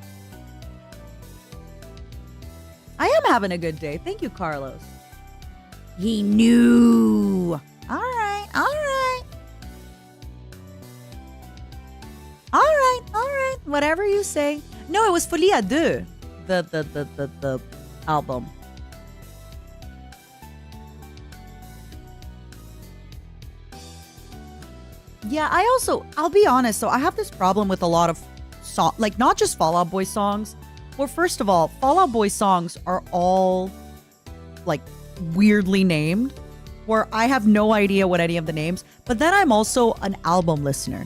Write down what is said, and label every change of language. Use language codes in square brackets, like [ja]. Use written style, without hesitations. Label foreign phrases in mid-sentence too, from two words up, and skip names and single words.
[en] I am having a good day. Thank you, Carlos. He knew. All right. Whatever you say. No, it was Folie à deux, the album. Yeah, I'll be honest, so I have this problem with a lot of like not just Fall Out Boy songs. Well, first of all, Fall Out Boy songs are all like weirdly named, where I have no idea what any of the names, but then I'm also an album listener.